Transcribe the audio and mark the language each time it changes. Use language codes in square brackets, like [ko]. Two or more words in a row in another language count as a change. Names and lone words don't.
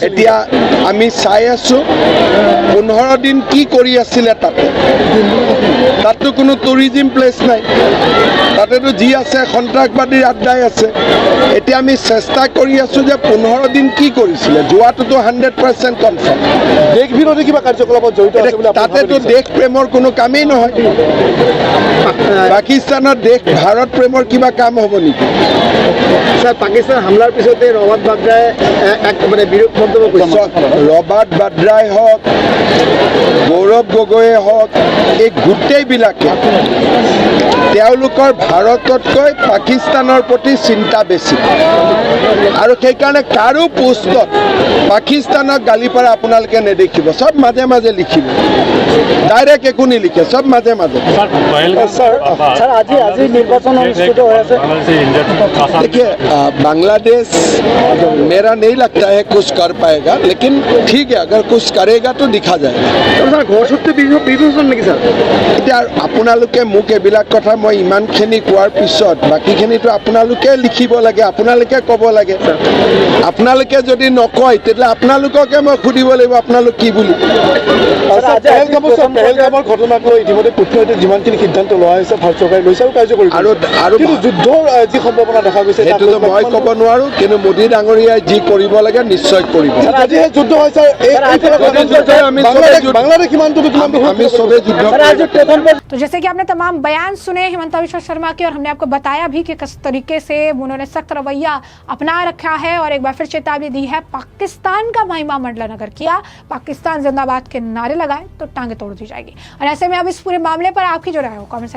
[as] এতিয়া আমি চাই আছোঁ 15 দিন কি কৰি আছিলে তাততো কোনো টুৰিজিম প্লেচ নাই, তাতেতো যি আছে সন্ত্ৰাসবাদীৰ আড্ডাই আছে। এতিয়া আমি চেষ্টা কৰি আছোঁ যে 15 দিন কি কৰিছিলে, যোৱাটোতো 100% কনফাৰ্ম। দেশ বিৰোধী কিবা কাৰ্যকলাপত জড়িত আছে বুলি আপুনি তাতেতো ভাবে নেকি? দেশ প্ৰেমৰ কোনো কামেই নহয়। পাকিস্তানৰ দেশ ভাৰত প্ৰেমৰ কিবা কাম হ'ব নেকি? [bn] স্যার, পাকিস্তান হামলার পিছতে রবার্ট বাড্রায় এক মানে বিরূপ মন্তব্য করেছে। [as] ৰবাৰ্ট বাড্ৰাই হওক, গৌৰৱ গগৈয়ে হওক, এই গোটেইবিলাকে তেওঁলোকৰ ভাৰততকৈ পাকিস্তানৰ প্ৰতি চিন্তা বেছি, আৰু সেইকাৰণে কাৰো পোষ্টত পাকিস্তানক গালি পাৰা আপোনালোকে নেদেখিব। চব মাজে মাজে লিখিব, ডাইৰেক্ট একো নিলিখে, চব মাজে মাজে। [bn] স্যার, আজি নির্বাচন অনুষ্ঠিত হয়ে আছে। [hi] देखिए बांग्लादेश मेरा नहीं लगता है कुछ कर पाएगा, लेकिन ठीक है अगर कुछ करेगा तो दिखा जाएगा। [bn] স্যার, ঘর সত্যি বিভূষণ নাকি স্যার? [as] এতিয়া আপোনালোকে মোক এইবিলাক কথা মই ইমানখিনি কোৱাৰ পিছত বাকীখিনিতো আপোনালোকে লিখিব লাগে, আপোনালোকে ক'ব লাগে। আপোনালোকে যদি নকয় তেতিয়াহ'লে আপোনালোককে মই সুধিব লাগিব আপোনালোক কি বুলি। পেহেলগামৰ ঘটনাক লৈ ইতিমধ্যে কূটনৈতিক যিমানখিনি সিদ্ধান্ত লোৱা হৈছে ভাৰত চৰকাৰে লৈছে আৰু কাৰ্যকৰী আৰু কিন্তু যুদ্ধৰ যি সম্ভাৱনা দেখা গৈছে সেইটোতো মই ক'ব নোৱাৰোঁ, কিন্তু মোদী ডাঙৰীয়াই যি কৰিব লাগে নিশ্চয় কৰিব। আজি সেই যুদ্ধ হৈছে বাংলাদেশ সীমান্তটো কিমান আমি চবেই যুদ্ধ [hi] तो जैसे कि आपने तमाम बयान सुने हिमंता बिश्वा शर्मा के, और हमने आपको बताया भी कि किस तरीके से उन्होंने सख्त रवैया अपना रखा है और एक बार फिर चेतावनी दी है। पाकिस्तान का महिमा मंडलन अगर किया, पाकिस्तान जिंदाबाद के नारे लगाए तो टांगे तोड़ दी जाएगी। और ऐसे में अब इस पूरे मामले पर आपकी जो राय हो कमेंट